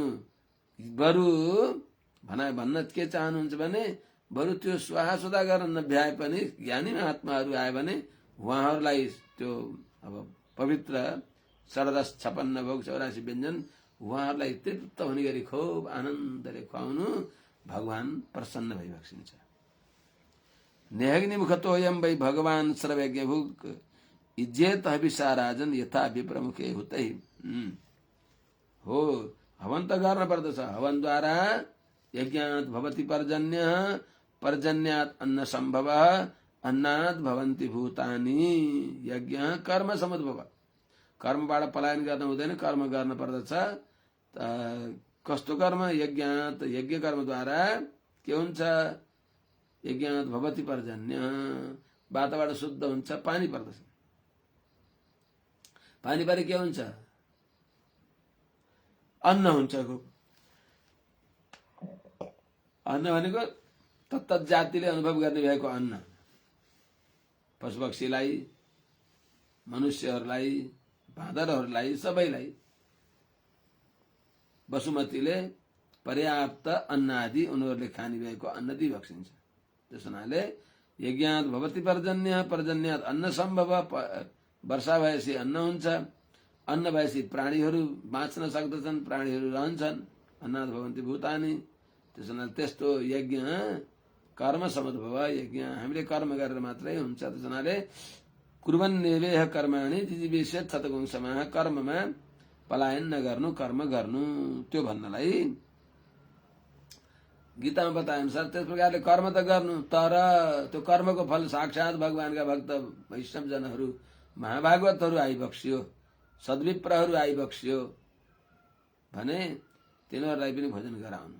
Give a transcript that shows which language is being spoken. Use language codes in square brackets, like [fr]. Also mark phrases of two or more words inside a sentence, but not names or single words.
[ne] बरु भन्न के चाहनुहुन्छ भने बरु त्यो स्वाहा सुधा गर्न नभ्याए पनि ज्ञानी महात्माहरू आयो भने उहाँहरूलाई त्यो अब पवित्र षडरस 56 भोग 84 व्यञ्जन उहाँहरूलाई तृप्त हुने गरी खूब आनन्दले खुवाउनु, भगवान प्रसन्न भइबक्सिन्छ। [sa] नेहग्निमुखतोऽयं वै भगवान सर्वयज्ञभुक् इज्जेत हविषा राजन यथा विप्रमुखे हुतै। [ne] हो, हवन त गर्न पर्दछ। [sa] हवनद्वारा यज्ञात् भवति पर्जन्य, पर्जन्यात् अन्न सम्भव, अन्नात् भवन्ति भूतानि। यज्ञ कर्म समुद्भव। [ne] कर्मबाट पलायन गर्न हुँदैन, कर्म गर्न पर्दछ। कस्तो कर्म? यज्ञात्, यज्ञ कर्मद्वारा के हुन्छ? [sa] यज्ञात् भवति पर्जन्य, [ne] वातावरण शुद्ध हुन्छ, पानी पर्दछ। पानी परे के हुन्छ? अन्न हुन्छ। अन्न भनेको तत्त जातिले अनुभव गर्ने भएको अन्न। पशुपक्षीलाई, मनुष्यहरूलाई, बाँदरहरूलाई, सबैलाई वसुमतीले पर्याप्त अन्न आदि उनीहरूले खाने भएको अन्न दिइबक्सिन्छ। त्यस हुनाले [sa] यज्ञात् भवति पर्जन्य, पर्जन्यात् अन्न सम्भव, [ne] वर्षा भएपछि अन्न हुन्छ। अन्न भएपछि प्राणीहरू बाँच्न सक्दछन्, प्राणीहरू रहन्छन्। [sa] अन्नात् भवन्ति भूतानि। [ne] त्यस हुनाले त्यस्तो [sa] यज्ञ कर्म समुद्भव। [ne] यज्ञ हामीले कर्म गरेर मात्रै हुन्छ। त्यस हुनाले [sa] कुर्वन्नेवेह कर्माणि जिजीविषेत् शतपुंसमाः, [ne] कर्ममा पलायन नगर्नु, कर्म गर्नु। त्यो भन्नलाई गीतामा बताए अनुसार त्यस प्रकारले कर्म त गर्नु, तर त्यो कर्मको फल साक्षात भगवानका भक्त वैष्णवजनहरू, महाभागवतहरू आइबक्सियो, सद्विप्रहरू आइबक्सियो भने तिनीहरूलाई पनि भोजन गराउनु।